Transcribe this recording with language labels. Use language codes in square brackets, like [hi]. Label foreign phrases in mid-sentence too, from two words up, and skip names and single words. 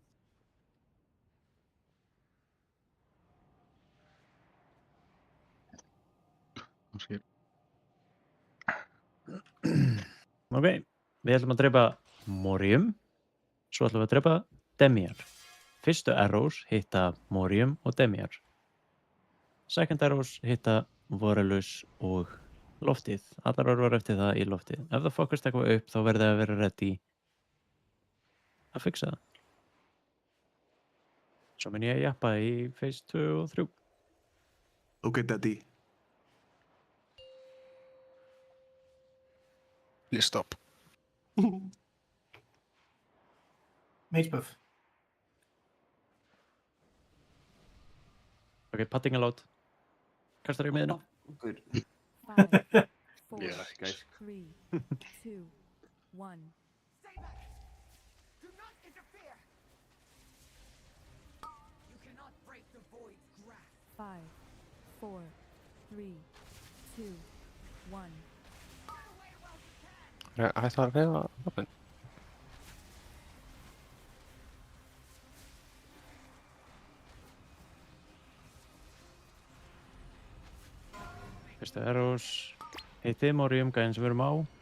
[is] Kannski. Ok, við ætlum að drepa Morium, svo ætlum við að drepa Demiar. Fyrstu arrows hitta Morium og Demiar. [en] Second arrows [is] hitta Voralus og loftið. Allar orður eftir það í loftið. Ef það fokast eitthvað upp þá verður það að vera ready að fixa það. Svo mun ég að jappa í phase 2 og 3. [en] Ok, daddy. Please stop. Mage buff. Ok, patting allowed. [is] Kastar í miðina. 5, 4, [en] Yes, guys. 3, 2, 1. Stay back! Do not interfere! You cannot break the void's grasp. 5, 4, 3, 2, 1. [is] Hættu að reyða vapnin. Fyrstu arrows hitti Morium, gæðin sem við erum á.